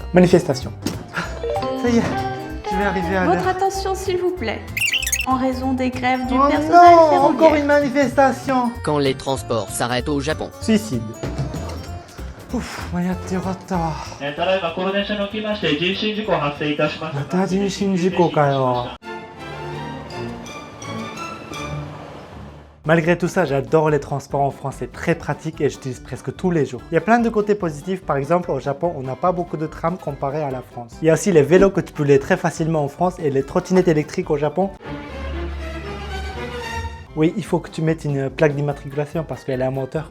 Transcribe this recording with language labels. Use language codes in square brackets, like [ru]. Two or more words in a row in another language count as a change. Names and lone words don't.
[fr] Manifestation. Ça y est, je vais arriver à l'heure. Votre attention s'il vous plaît. En raison des grèves du Oh personnel non, ferroviaire. encore une manifestation. Quand les transports s'arrêtent au Japon. Suicide. Ouf, [ja] 間に合ってよかったわ。ただいまこの電車におきまして人身事故発生いたしました。また人身事故かよ。 [fr] Malgré tout ça, j'adore les transports en France, c'est très pratique et j'utilise presque tous les jours. Il y a plein de côtés positifs, par exemple au Japon, on n'a pas beaucoup de trams comparé à la France. Il y a aussi les vélos que tu peux louer très facilement en France et les trottinettes électriques au Japon. Oui, il faut que tu mettes une plaque d'immatriculation parce qu'elle est à moteur.